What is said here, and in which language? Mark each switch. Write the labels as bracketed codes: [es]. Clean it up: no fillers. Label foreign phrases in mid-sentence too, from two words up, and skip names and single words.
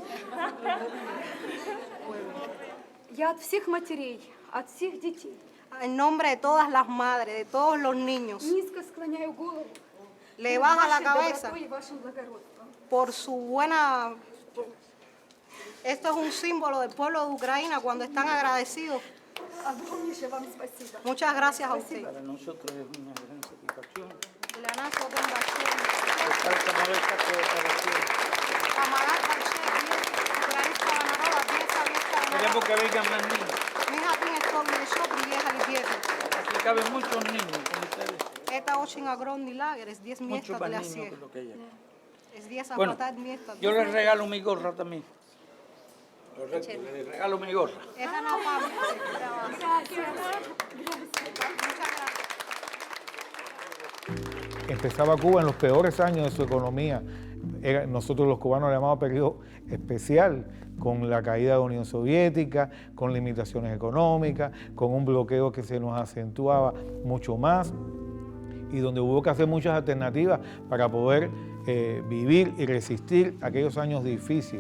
[ru] Я от всех матерей, от всех детей. [es] En nombre de todas las madres, de todos los niños. [ru] Низко склоняю голову. [es] Le baja la cabeza por su buena... Esto es un símbolo del pueblo de Ucrania cuando están agradecidos. Muchas gracias a usted. Para nosotros es una gran satisfacción. [ru] Для нас один большой. [es] Queremos que vengan más niños. Aquí caben muchos niños con ustedes. [ru] Это очень огромный лагерь, [es] es 10 Mucho [ru] мест [es] más [ru] для [es] niños [ru] всех. [es] que lo que hay aquí. Es 10 Bueno, [ru] хватает места. [es] yo les regalo mi gorra también. Les regalo mi gorra. [ru] Это на память. [es] Empezaba Cuba en los peores años de su economía. Nosotros los cubanos le llamamos periodo especial, con la caída de la Unión Soviética, con limitaciones económicas, con un bloqueo que se nos acentuaba mucho más y donde hubo que hacer muchas alternativas para poder vivir y resistir aquellos años difíciles.